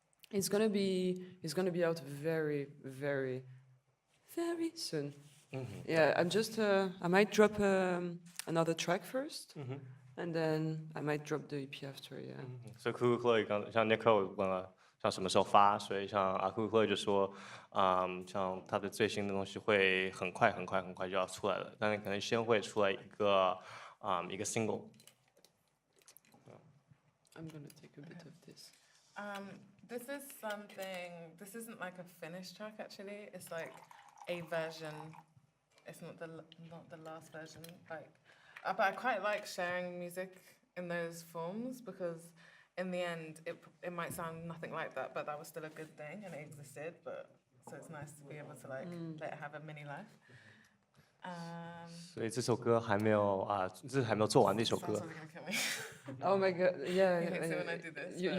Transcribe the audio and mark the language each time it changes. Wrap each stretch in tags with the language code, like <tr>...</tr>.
<en>It's gonna be out very, very, very soon. Yeah, I might drop another track first, and then I might drop the EP after. Yeah.</en> <zh>So Coucou Chloe 像 Nicole 问了，像什么时候发，所以像Coucou Chloe 就说，像他的最新的东西会很快就要出来了，但是可能先会出来一个single。</zh> <en>I'm gonna take a bit of this. This isn't like a finished track actually. It's like a version. It's not the last version. Like, but I quite like sharing music in those forms because in the end, it might sound nothing like that, but that was still a good thing and it existed. But so it's nice to be able to like let it have a mini life.</en> <zh>所以这首歌还没有这是还没有做完的一首歌。</zh> <en>Sounds like you're gonna kill me. Oh my god! Yeah. You hate it when I do this,</en>